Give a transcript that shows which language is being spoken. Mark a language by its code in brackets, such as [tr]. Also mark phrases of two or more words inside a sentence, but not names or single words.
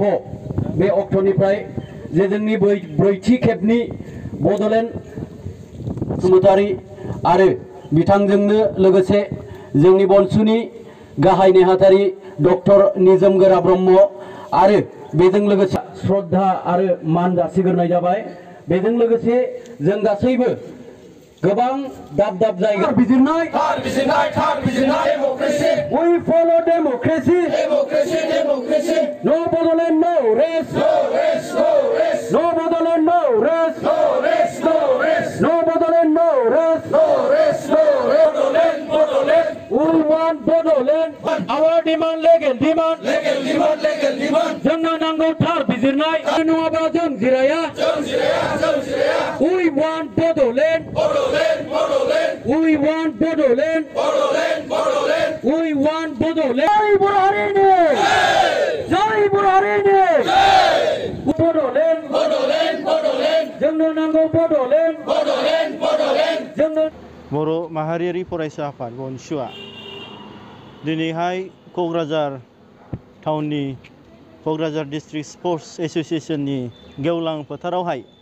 [brx] बे अक्ट'निफ्राय जे जोंनि ब्रैथि खेबनि बड'लेण्ड बसुमतारी आरो बिथांजोंनो लोगोसे जोंनि बनसुनि गाहाय नेहाथारि डक्टर निजोम गोरा ब्रह्म आरो बेजों लोगोसे श्रद्धा आरो मान जासिग्रोनाय जाबाय। बेजों लोगोसे जों गासैबो गोबां दाब दाब जायगा बिजिरनाय [en] We follow democracy. No Bodoland, no rest. No Bodoland, no rest. No Bodoland, no rest. We want Bodoland. Our demand legal demand. [brx] जोंनो नांगौ थार बिजिरनाय नङाबा जों जिराया। [en] We want Bodoland. We want Bodoland. We want Bodoland. Jai Burharini! Jai Burharini! Bodoland! [brx] जोंनो नांगौ Bodoland! जोंनो बर' माहारियारि फरायसा आफाद बनसुआ दिनैहाय क'क्राझार टाउननि क'क्राझार [en] district sports association [brx] गेवलां फोथारावहाय